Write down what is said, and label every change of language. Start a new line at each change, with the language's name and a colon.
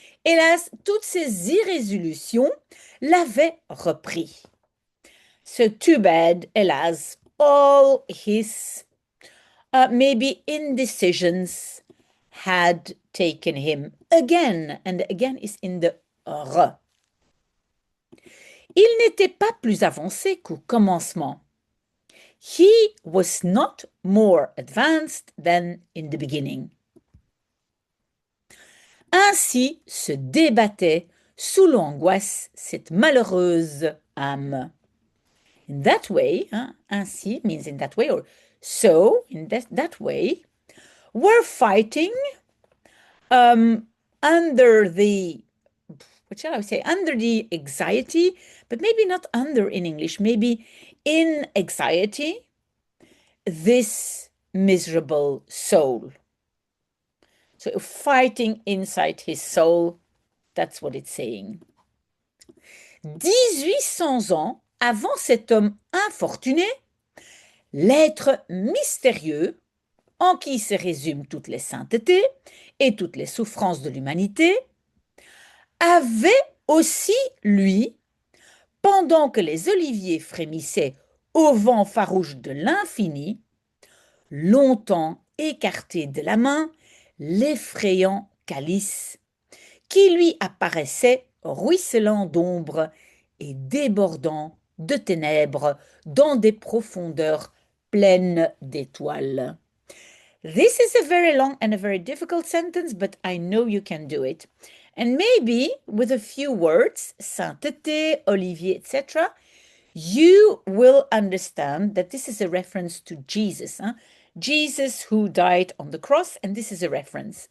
French: Hélas, toutes ces irrésolutions l'avaient repris.
English: So too bad, hélas, all his maybe indecisions had taken him again, and again is in the re.
French: Il n'était pas plus avancé qu'au commencement.
English: He was not more advanced than in the beginning.
French: Ainsi se débattait sous l'angoisse cette malheureuse âme.
English: In that way, ainsi means in that way, or so, in that way, were fighting under the, what shall I say, under the anxiety, but maybe not under in English, maybe in anxiety, this miserable soul. So fighting inside his soul, that's what it's saying.
French: 1800 ans avant cet homme infortuné, l'être mystérieux, en qui se résument toutes les saintetés et toutes les souffrances de l'humanité, avait aussi, lui, pendant que les oliviers frémissaient au vent farouche de l'infini, longtemps écarté de la main, l'effrayant calice, qui lui apparaissait ruisselant d'ombre et débordant de ténèbres dans des profondeurs pleines d'étoiles.
English: This is a very long and a very difficult sentence, but I know you can do it. And maybe with a few words, sainteté, olivier, etc., you will understand that this is a reference to Jesus. Jesus who died on the cross, and this is a reference.